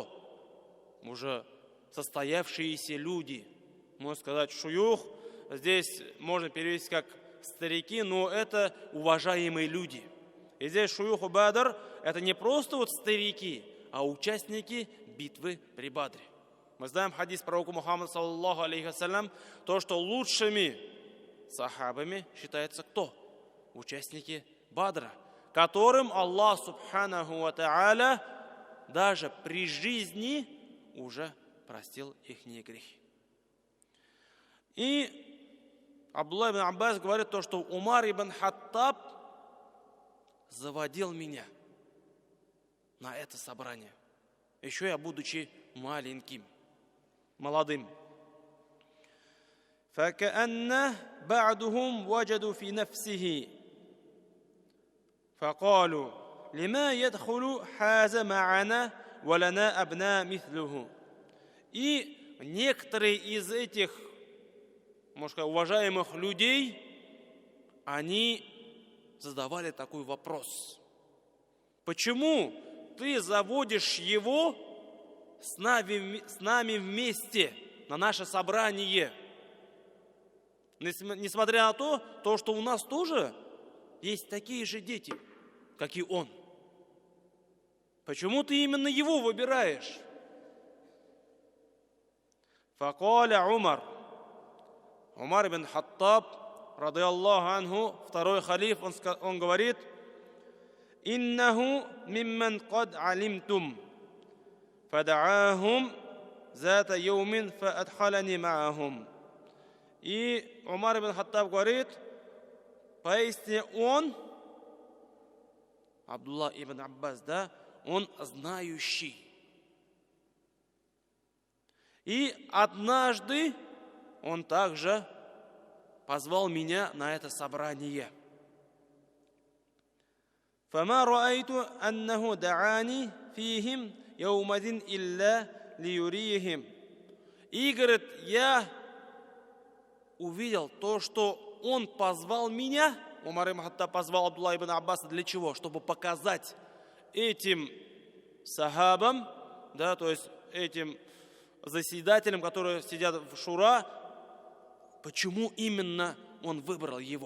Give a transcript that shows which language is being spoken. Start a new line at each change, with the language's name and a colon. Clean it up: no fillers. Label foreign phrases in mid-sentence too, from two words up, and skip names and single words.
Russian: Уже состоявшиеся люди. Можно сказать, шуюх. Здесь можно перевести как старики, но это уважаемые люди. И здесь шуюху Бадр — это не просто вот старики, а участники битвы при Бадре. Мы знаем хадис пророка Мухаммада,
Arabic: صلى الله عليه وسلم,
Russian: то, что лучшими сахабами считается кто? Участники Бадра, которым Аллах
Arabic: سبحانه وتعالى
Russian: даже при жизни уже простил их грехи. И Абдулла ибн Аббас говорит то, что Умар ибн Хаттаб заводил меня на это собрание, еще я будучи маленьким, молодым.
Arabic: فكأن بعضهم وجدوا في نفسه فقالوا لما يدخل حاز معنا ولنا أبناء مثله.
Russian: И некоторые из этих, можно сказать, уважаемых людей, они задавали такой вопрос: почему ты заводишь его с нами вместе на наше собрание? Несмотря на то, что у нас тоже есть такие же дети, как и он. Почему ты именно его выбираешь?
Arabic: فقال عمر.
Russian: Умар ибн Хаттаб,
Arabic: رضي الله عنه,
Russian: второй халиф, он говорит:
Arabic: «إنه ممن قد علمتم فدعاهم ذات يوم فأدخلني معهم».
Russian: И Умар ибн Хаттаб говорит: поистине он, Абдулла ибн Аббас, да, он знающий. И однажды он также позвал меня на это собрание.
Arabic: فما رأيت أنه دعاني فيهم يومئذ إلا ليريهم.
Russian: И говорит, я увидел то, что он позвал меня, Умар ибн Хаттаб позвал Абдулла ибн Аббаса для чего? Чтобы показать этим сахабам, да, то есть этим заседателям, которые сидят в шура, почему именно он выбрал его.